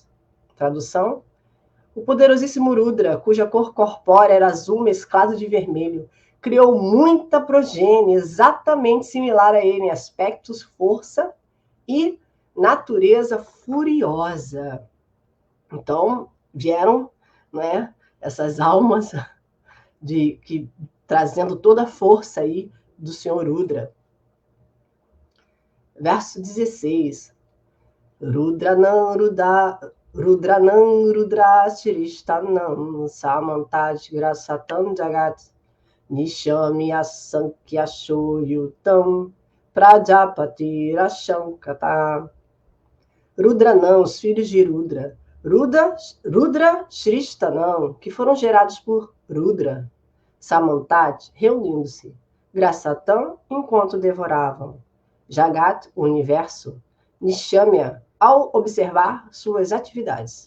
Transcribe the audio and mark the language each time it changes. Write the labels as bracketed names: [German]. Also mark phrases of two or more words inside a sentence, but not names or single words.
[Portuguese] Tradução: o poderosíssimo Rudra, cuja cor corpórea era azul mesclado de vermelho, criou muita progênie exatamente similar a ele em aspectos, força e natureza furiosa. Então, vieram, né, essas almas trazendo toda a força aí do Senhor Rudra. Verso 16. [Sanskrit] रुद्राणां रुद्रसृष्टानां समन्ताद् ग्रसतां जगत् निशाम्य असङ्ख्यशो यूथान् प्रजापतिः अशङ्कत. [Portuguese] Rudranam, os filhos de Rudra. [Sanskrit] रुद्र सृष्टानाम्, [Portuguese] que foram gerados por Rudra. Samantat, reunindo-se. Grasatam, enquanto devoravam. Jagat, o universo. Nishamya, ao observar suas atividades.